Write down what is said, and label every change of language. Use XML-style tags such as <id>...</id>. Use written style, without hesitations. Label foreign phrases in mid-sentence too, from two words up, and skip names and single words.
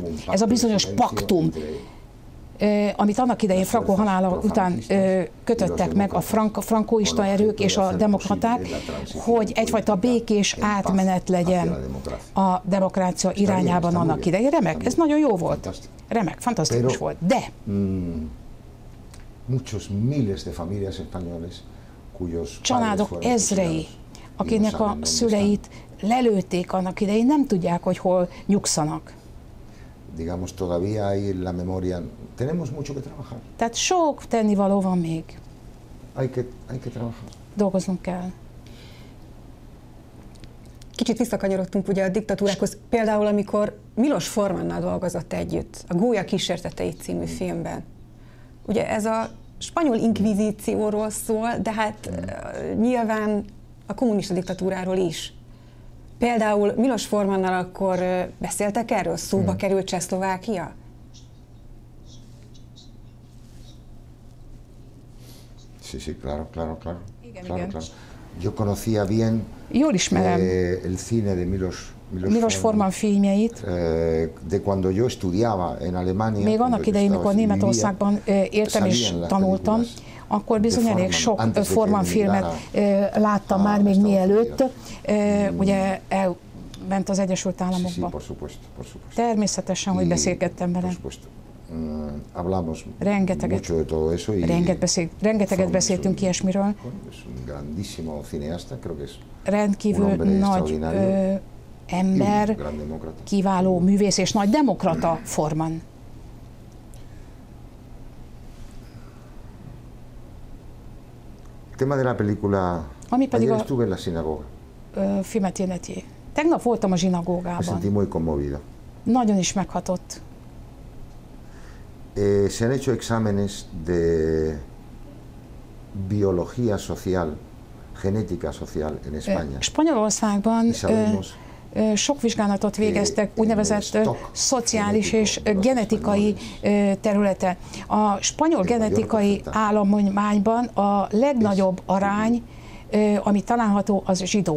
<hu>Ez a bizonyos paktum, amit annak idején Franco halála után kötöttek meg a frankóista erők és a demokraták, hogy egyfajta békés átmenet legyen a demokrácia irányában annak idején. Remek, ez nagyon jó volt. Remek, fantasztikus volt. De családok ezrei, akinek a szüleit lelőtték annak idején, nem tudják, hogy hol nyugszanak.</hu> <es>Digamos, todavía hay en la memoria. Tenemos mucho que trabajar.</es> <hu>Tehát sok tennivaló van még.</hu> <es>Hay que trabajar.</es> <hu>Dolgoznunk kell. Kicsit visszakanyarodtunk ugye a diktatúrákhoz, például amikor Milos Formannal dolgozott együtt, a Gólya kísértetei című filmben. Ugye ez a spanyol inkvizícióról szól, de hát nyilván a kommunista diktatúráról is. Például Milos Formannal akkor beszéltek erről? Szóba került Csehszlovákia?</hu> <es>Sí, claro.</es> <hu>Igen.</hu> <es>Claro. Yo conocía bien</es> <hu>jól ismerem</hu> <es>el cine de</es> <hu>Milos Forman filmjeit.</hu> <es>De cuando yo estudiaba en Alemania,</es> <hu>még annak idején, mikor Németországban éltem és tanultam, akkor bizony elég sok Forman filmet láttam már még mielőtt. Ugye elment az Egyesült Államokba. Természetesen, hogy beszélgettem vele. Rengeteget beszéltünk ilyesmiről. Rendkívül nagy ember, kiváló művész és nagy demokrata Forman.</hu> <es>Tema de la película.</es> <hu>Ami pedig</hu> <es>ayer estuve en la sinagoga.</es> <hu>Filmet illeti. Tegnap voltam a zsinagógában.</hu> <es>Me sentí muy conmovida.</es> <hu>Nagyon is meghatott.</hu> <es>Se han hecho exámenes de biología social genética social en España.</es> <hu>Spanyolországban sok vizsgálatot végeztek úgynevezett szociális és genetikai területen. A spanyol genetikai állományban a legnagyobb arány, ami található, az zsidó.</hu>